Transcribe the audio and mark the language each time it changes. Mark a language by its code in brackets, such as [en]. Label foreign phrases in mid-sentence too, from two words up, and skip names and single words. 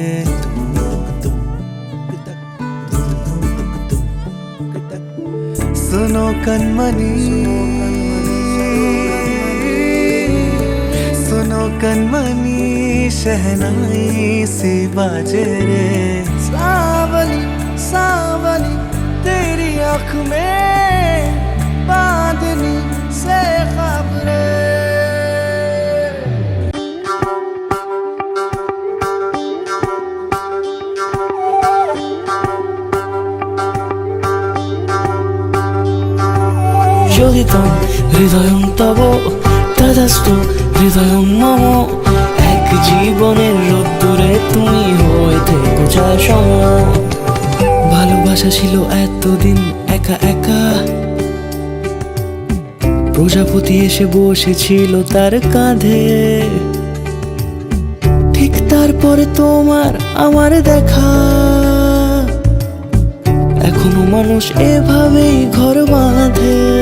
[hi] सुनो कनमनी सुनो कनमनी शहनाई सी बाजे रे सावली सावली तेरी आँख में बांधनी से खबरें [sa] यदिदं हृदयं तव तदस्तु हृदयं मम [bn] এক জীবনের রোদ্দুরে তুমি হয়ে থেকো চায় সম ভালোবাসা ছিল এতদিন একা একা প্রজাপতি এসে বসেছিল তার কাঁধে ঠিক তারপরে তোমার আমার দেখা এখনো মানুষ এভাবেই ঘর বাঁধে